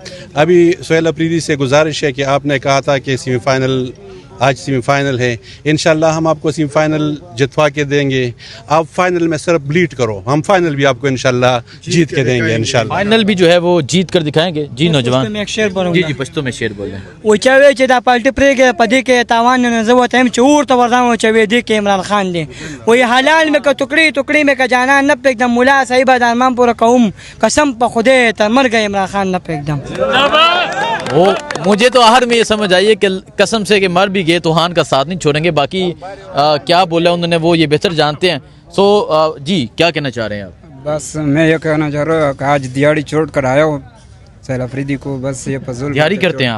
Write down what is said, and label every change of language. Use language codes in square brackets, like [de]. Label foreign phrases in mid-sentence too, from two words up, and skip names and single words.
[ur] ابھی سہیل افریدی سے گزارش ہے کہ آپ نے کہا تھا کہ آج سیمی فائنل ہے, [ar] انشاءاللہ [ur] ہم آپ کو سیمی فائنل جتوا کے دیں گے. آپ فائنل میں صرف بلیٹ کرو, ہم فائنل بھی آپ کو [ar] انشاءاللہ [ur] جیت کے دیں گے [ar] انشاءاللہ. [ur] فائنل بھی جو ہے وہ جیت کر دکھائیں گے. جی نوجوان, میں ایک شعر بولوں جی گا. جی پشتو میں شعر بول رہے ہیں. [ps] وہ چوي چې دا پالټي پرېږه په دې کې تاوان نه زه وته هم چې ورته ورځم چې وې دې کې عمران خان دی وې حلال مې که ټوکړي مې که جانان نه پرېږدم ملا صاحب د ارمان پوره کوم قسم په خدای تر مرګه عمران خان نه پرېږدم. [ur] وہ مجھے تو آخر میں یہ سمجھ آئیے کہ قسم سے کہ مر بھی گئے تو خان کا ساتھ نہیں چھوڑیں گے. باقی کیا بولا انہوں نے وہ یہ بہتر جانتے ہیں. سو جی کیا کہنا چاہ رہے ہیں آپ؟ بس میں یہ کہنا چاہ رہا ہوں کہ آج دیہڑی چھوڑ کر آیا ہوں سہیل افریدی کو. بس یہ فضول تیاری کرتے ہیں آپ؟